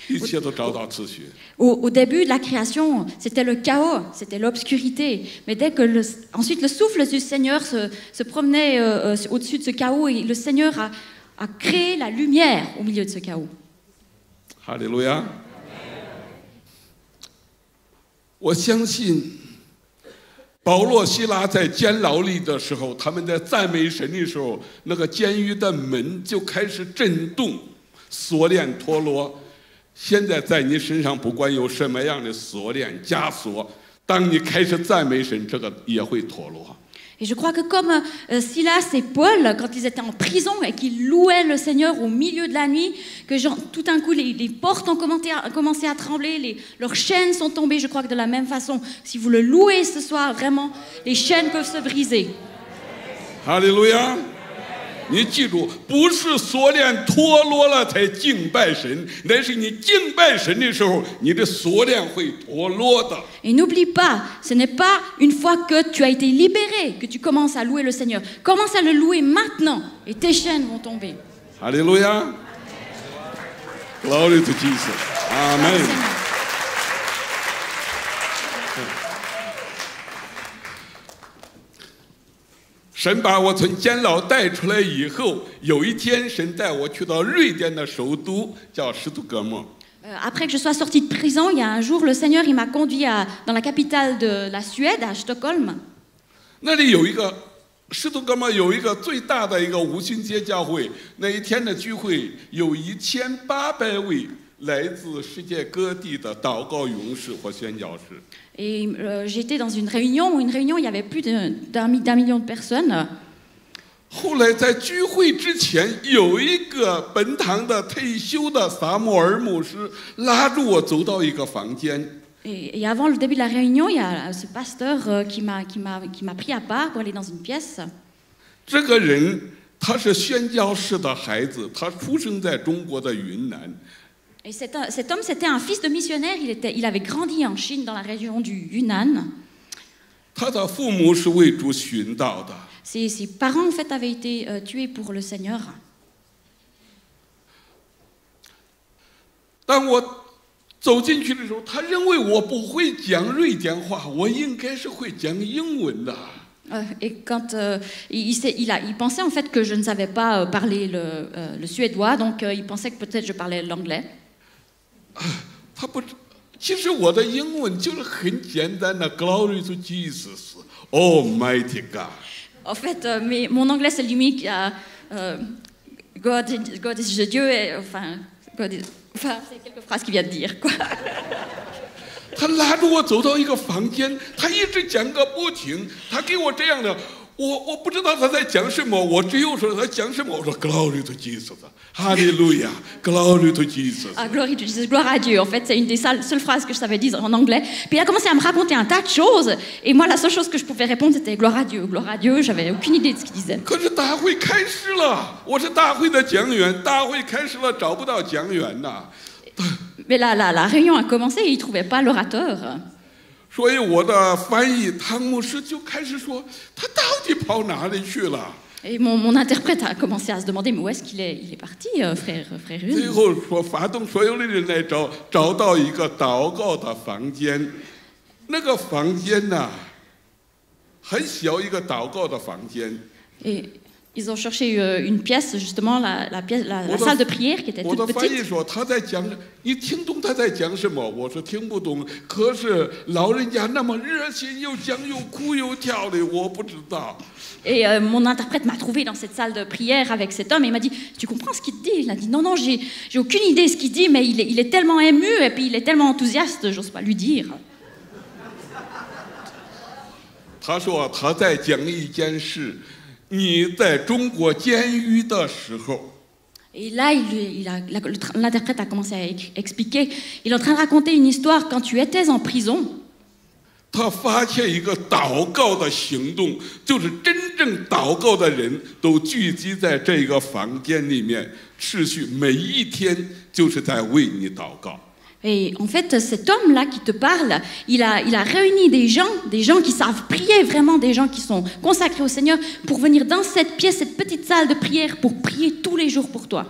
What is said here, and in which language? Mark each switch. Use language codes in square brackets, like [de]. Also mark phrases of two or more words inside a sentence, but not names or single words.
[zh] 一切都找到秩序。 [fr] Au début de la création, c'était le chaos, c'était l'obscurité. Mais dès que ensuite le souffle du Seigneur se promenait au-dessus de ce chaos, et le Seigneur a créé la lumière au milieu de ce chaos. [zh] 哈利路亚！我相信，保罗、希拉在监牢里的时候，他们在赞美神的时候，那个监狱的门就开始震动，锁链脱落。现在在你身上，不管有什么样的锁链、枷锁，当你开始赞美神，这个也会脱落。 [fr] Et je crois que comme Silas et Paul, quand ils étaient en prison et qu'ils louaient le Seigneur au milieu de la nuit, que tout d'un coup les portes ont commencé à trembler, leurs chaînes sont tombées. Je crois que de la même façon, si vous le louez ce soir, vraiment, les chaînes peuvent se briser. Alléluia! [zh] 你记住，不是锁链脱落了才敬拜神，那是你敬拜神的时候，你的锁链会脱落的。 [fr] Et n'oublie pas, ce n'est pas une fois que tu as été libéré que tu commences à louer le Seigneur. Commence à le louer maintenant et tes chaînes vont tomber. Alléluia! [en] Glory to Jesus. Amen. [zh] 神把我从监牢带出来以后，有一天，神带我去到瑞典的首都，叫斯图哥莫。 [fr] Après que je sois sortie de prison, il y a un jour, le Seigneur il m'a conduit dans la capitale de la Suède, à Stockholm. [zh] 那里有一个斯图哥莫有一个最大的一个五旬节教会，那一天的聚会有1800位来自世界各地的祷告勇士或宣教士。 [fr] Et j'étais dans une réunion où il y avait plus d'un million de personnes. [zh] 后来在聚会之前，有一个本堂的退休的撒母耳牧师拉住我走到一个房间。 [fr] Et avant le début de la réunion, il y a ce pasteur qui m'a pris à part pour aller dans une pièce. [zh] 这个人他是宣教士的孩子，他出生在中国的云南。 [fr] Et cet homme, c'était un fils de missionnaire. Il avait grandi en Chine, dans la région du Yunnan. [zh] 他的父母是为主殉道的。 [fr] Ses parents, en fait, avaient été tués pour le Seigneur. [zh] 当我走进去的时候，他认为我不会讲瑞典话，我应该是会讲英文的。 [fr] Et quand il pensait en fait que je ne savais pas parler le suédois, donc il pensait que peut-être je parlais l'anglais. [zh] 他不，其实我的英文就是很简单的 ， [en] Glory to Jesus, Almighty God. [fr] En fait, mais mon anglais c'est limite [en] God is [fr] Dieu, et, enfin c'est quelques phrases qu'il vient de dire quoi. [zh] 他拉着我走到一个房间，他一直讲个不停，他给我这样的，我不知道他在讲什么，我只有说他讲什么，我说 [en] Glory to Jesus, Alléluia, Glory to Jesus. Ah, glory to Jesus, [fr] gloire à Dieu. En fait, c'est une des seules phrases que je savais dire en anglais. Puis il a commencé à me raconter un tas de choses, et moi la seule chose que je pouvais répondre c'était gloire à Dieu, gloire à Dieu. J'avais aucune idée de ce qu'il disait. [zh] 可是大会开始了，我是大会的讲员，大会开始了，找不到讲员呐。 [fr] Mais la réunion a commencé et il ne trouvait pas l'orateur. [zh] 所以我的翻译汤牧师就开始说，他到底跑哪里去了？ [fr] Et mon interprète a commencé à se demander mais où est-ce qu'il est parti, frère [zh] 最 [fr] Yun. [zh] 后说发动所有的人来找到一个祷告的房间，那个房间呐、很小一个祷告的房间。 [fr] Et ils ont cherché une pièce, justement, la salle de prière qui était [zh] 我的 [fr] toute [zh] 翻译 [fr] petite. [zh] 说他在讲，你听懂他在讲什么？我说听不懂。可是老人家那么热心，又讲又哭又跳的，我不知道。 [fr] Et mon interprète m'a trouvé dans cette salle de prière avec cet homme et il m'a dit « Tu comprends ce qu'il te dit ?» Il a dit « Non, non, j'ai aucune idée de ce qu'il dit, mais il est tellement ému et puis il est tellement enthousiaste, j'ose pas lui dire. » [zh] 他说他在讲一件事，你在中国监狱的时候。 [fr] Et là, l'interprète a commencé à expliquer. Il est en train de raconter une histoire quand tu étais en prison. [zh] 他发现一个祷告的行动，就是真正祷告的人都聚集在这个房间里面，持续每一天就是在为你祷告。 [fr] Et en fait, cet homme-là qui te parle, il a réuni des gens qui savent prier vraiment, des gens qui sont consacrés au Seigneur, pour venir dans cette pièce, cette petite salle de prière, pour prier tous les jours pour toi.